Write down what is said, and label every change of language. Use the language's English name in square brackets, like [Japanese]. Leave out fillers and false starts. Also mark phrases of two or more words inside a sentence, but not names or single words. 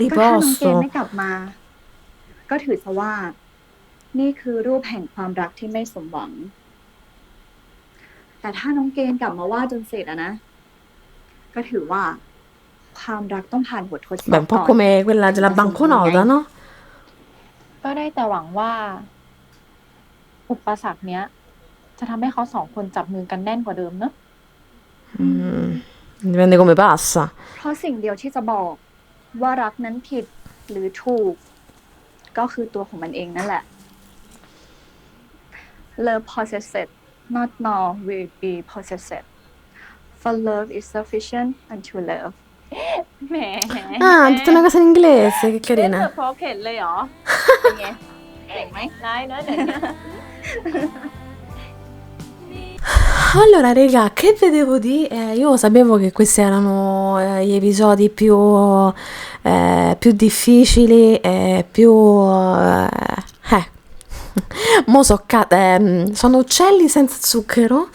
[Thai] ก็ถ้าน้องเกณฑ์ posto. ไม่กลับมา ก็ถือซะว่า นี่คือรูปแห่งความรักที่ไม่สมหวัง แต่ถ้าน้องเกณฑ์กลับมาวาดจนเสร็จอะนะ ก็ถือว่า ความรักต้องผ่านบททดสอบ [Italian] Beh, un po' [Thai] ก่อน [Italian] come quella della banconota, no? [Thai] ก็ได้แต่หวังว่า อุปสรรคเนี้ย จะทำให้เขาสองคนจับมือกันแน่นกว่าเดิมเนอะ [Italian] Dipende come passa. [Thai] เพราะสิ่งเดียวที่จะบอกว่ารักนั้นผิดหรือถูก ก็คือตัวของมันเองนั่นแหละ [English] Love possessed, not nor will be possessed. For love is sufficient unto love. [Thai] แหม [Italian] Ah, tutta una cosa in inglese, che [Thai] เล่น carina. แบบพอเข็ดเลยเหรอ เป็นไงเจ๋งไหม ได้เนอะเดี๋ยวนี้ [Italian] Allora, raga, che vedevo di... io sapevo che questi erano gli episodi più difficili e più... sono uccelli senza zucchero.